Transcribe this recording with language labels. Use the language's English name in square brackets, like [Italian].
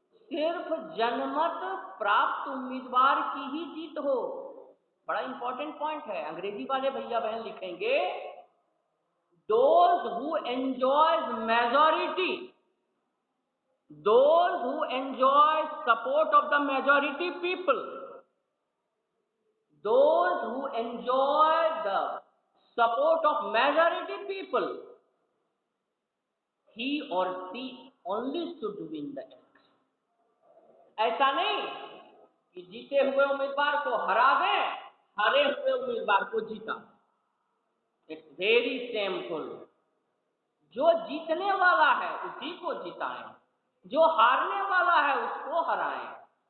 [Hindi] सिर्फ जनमत प्राप्त उम्मीदवार की ही जीत हो। बड़ा इंपॉर्टेंट पॉइंट है, अंग्रेजी वाले भैया बहन लिखेंगे, [English] those who enjoys majority those who enjoy support of the majority people, those who enjoy the support of majority people, he or she only should win the election. [Hindi] ऐसा नहीं कि जीते हुए उम्मीदवार को हरा दें, हारे हुए उम्मीदवार को जीता। [English] It's very shameful. [Hindi] जो जीतने वाला है उसी को जिताएं, जो हारने वाला है उसको हराएं।